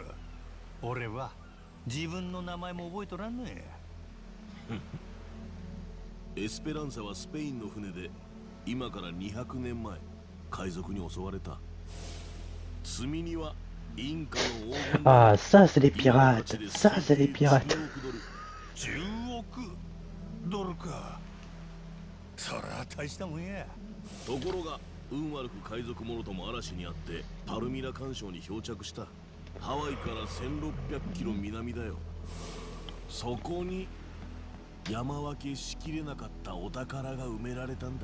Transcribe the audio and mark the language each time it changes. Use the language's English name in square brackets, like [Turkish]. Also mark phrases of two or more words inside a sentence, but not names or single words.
[Japanese] 俺は自分の名前も覚えとらんのや。エスペランサはスペインの船で今から200年前海賊に襲われた。積み荷はインカの黄金 [French] Ah, ça, c'est des pirates. Ça, c'est des pirates. [Japanese] 10 億ドルか。そりゃ大したもんや。ところが運悪く海賊者とも嵐にあってパルミラ環礁に漂着した。ハワイから1600キロ南だよ。そこに山分けしきれなかったお宝が埋められたんだ。